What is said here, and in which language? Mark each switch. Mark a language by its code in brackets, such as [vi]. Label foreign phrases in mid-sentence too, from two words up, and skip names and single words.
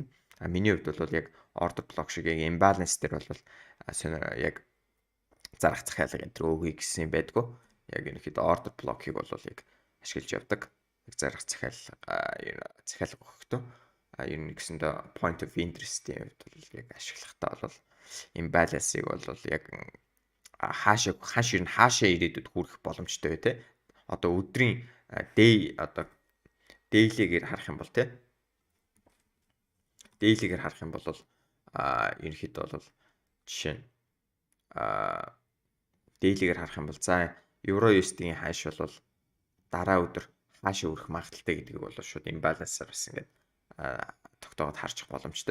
[mn] Миний хувьд бол яг [en] order block [mn] шиг яг имбаланс дээр бол яг зарах захиалга энэ өгье гэсэн юм байдгүй. Яг ерөнхийдөө [en] order block- [mn] ыг бол яг ашиглаж явдаг. Яг зарах захиалга өгөхдөө ер нь гэсэндээ [en] point of interest- [mn] ийн хувьд бол яг ашиглахдаа бол имбалансыг бол яг хаашаа ирээдүйд хүрэх боломжтой бай те. Одоо өдрийн daily-гээр харах юм бол те. Daily-гээр харах юм бол ерөнхийдөө бол жишээ нь daily-гээр харах юм бол за евро USD-ийн хааш бол дараа өдөр хаашаа өрөх магадaltaй гэдгийг бол шууд имбалансаар бас ингээд тогтоогод харчих боломжтой.